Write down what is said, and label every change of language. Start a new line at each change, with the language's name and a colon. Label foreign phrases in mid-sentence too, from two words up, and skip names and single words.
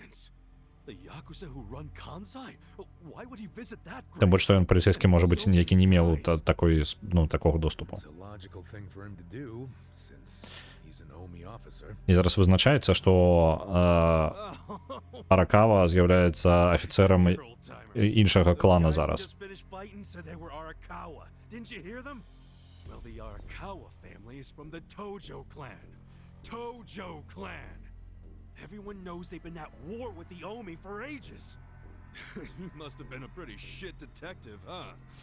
Belarusian: Тым больш, што ён паліцэйскі, можа быць, які не меў такога доступу. І зараз вызначаецца, што Аракава з'яўляецца афіцэрам іншага клана зараз.
English: Everyone knows they've been at war with the Omi for ages. You must have been a pretty shit detective, huh?